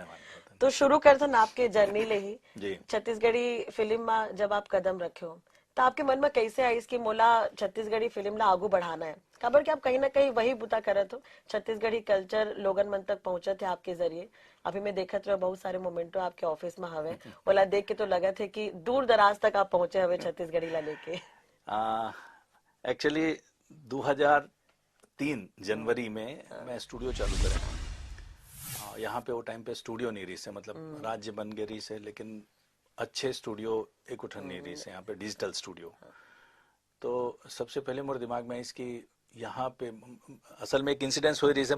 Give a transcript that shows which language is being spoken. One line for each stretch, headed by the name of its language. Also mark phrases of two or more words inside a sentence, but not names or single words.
Chhattisgarhi: तो शुरू करथन आपके जर्नी ले ही छत्तीसगढ़ी फिल्म में जब आप कदम रखे हो तो आपके मन में कैसे आई इसकी मोला छत्तीसगढ़ी फिल्म ला आगू बढ़ाना है? खबर कि आप कहीं ना कहीं वही बुता करत हो, छत्तीसगढ़ी कल्चर लोगन मन तक पहुंचे थे आपके जरिए। अभी मैं देखत रहे बहुत सारे मोमेंटो आपके ऑफिस में हवे, ओला देख के तो लगा थे कि दूर दराज तक आप पहुंचे हवे छत्तीसगढ़ी ला लेके। एक्चुअली 2003 जनवरी में मैं स्टूडियो चालू करा। यहाँ पे वो टाइम पे स्टूडियो नहीं रही से, मतलब राज्य बन गई रही से, लेकिन अच्छे स्टूडियो एक उठन नहीं रही से यहाँ पे,
English: digital studio.
Chhattisgarhi: तो सबसे पहले मोर दिमाग में इसकी यहाँ पे असल में एक इंसिडेंस हो रही से।